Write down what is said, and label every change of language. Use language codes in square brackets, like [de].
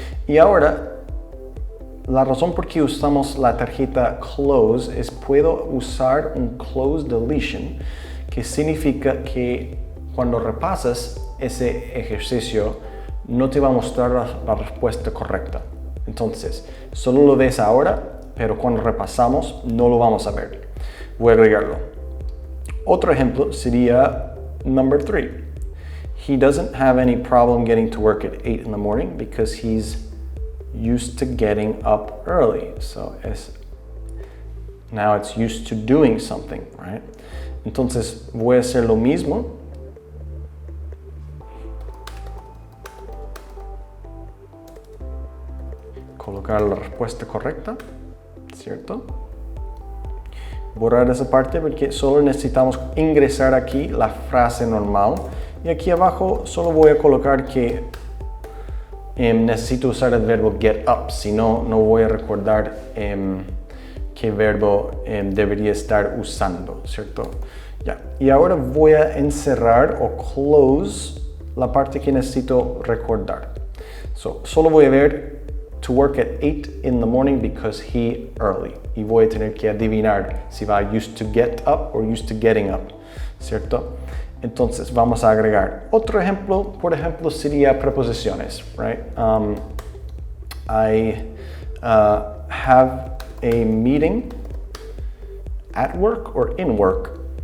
[es] Y ahora la razón por qué usamos la tarjeta CLOZE es puedo usar un close deletion, que significa que cuando repasas ese ejercicio no te va a mostrar la respuesta correcta. Entonces, solo lo ves ahora, pero cuando repasamos no lo vamos a ver. Voy a agregarlo. Otro ejemplo sería number 3. [en] He doesn't have any problem getting to work at 8 in the morning because he's used to getting up early. So now it's used to doing something, right? [es] Entonces voy a hacer lo mismo. Colocar la respuesta correcta, ¿cierto? borrar esa parte porque solo necesitamos ingresar aquí la frase normal. Y aquí abajo solo voy a colocar que necesito usar el verbo get up, si no, no voy a recordar qué verbo debería estar usando, ¿cierto? Ya. Y ahora voy a encerrar o close la parte que necesito recordar. Solo voy a ver [en] to work at 8 in the morning because he early. [es] Y voy a tener que adivinar si va [en] used to get up [es] o [en] used to getting up, [es] ¿cierto? Entonces vamos a agregar otro ejemplo. Por ejemplo, sería preposiciones, right? [en] I have a meeting at work or in work.